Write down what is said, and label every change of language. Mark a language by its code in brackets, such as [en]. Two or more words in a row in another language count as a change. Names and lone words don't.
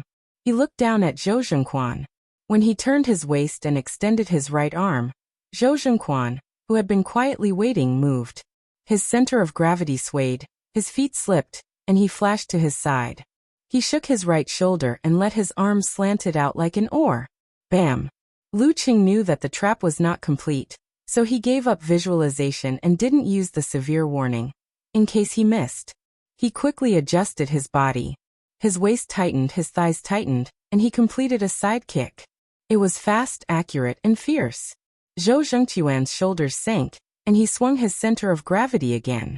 [en] He looked down at Zhou Zhengquan. When he turned his waist and extended his right arm, Zhou Zhengquan, who had been quietly waiting, moved. His center of gravity swayed, his feet slipped, and he flashed to his side. He shook his right shoulder and let his arms slanted out like an oar. Bam! Lu Cheng knew that the trap was not complete, so he gave up visualization and didn't use the severe warning, in case he missed. He quickly adjusted his body. His waist tightened, his thighs tightened, and he completed a side kick. It was fast, accurate, and fierce. Zhou Zhengquan's shoulders sank, and he swung his center of gravity again.